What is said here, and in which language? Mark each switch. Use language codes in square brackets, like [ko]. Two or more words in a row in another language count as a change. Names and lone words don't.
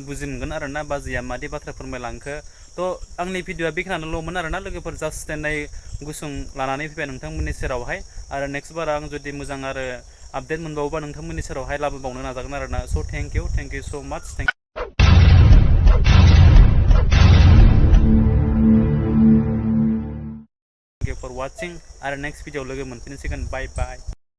[brx] बुजि मोनगोन आरोना बाजैया मादि बाथ्रा फोरमायलांखो तो आंनि भिडिअआ बेखिनियानोल'मोन आरोना लोगोफोर जास्ट नाय गुसुं लानानै फैबाय नोंथांमोननि सेरावहाय आरो [en] next bar [brx] आं जुदि मोजां आरो आपडेट मोनबावोबा नोंथांमोननि सेरावहाय लाबोबावनो नाजागोन आरोना [en] so thank you so much thank you for watching [brx] आरो [en] next video [brx] लोगो मोनफिनसिगोन बाय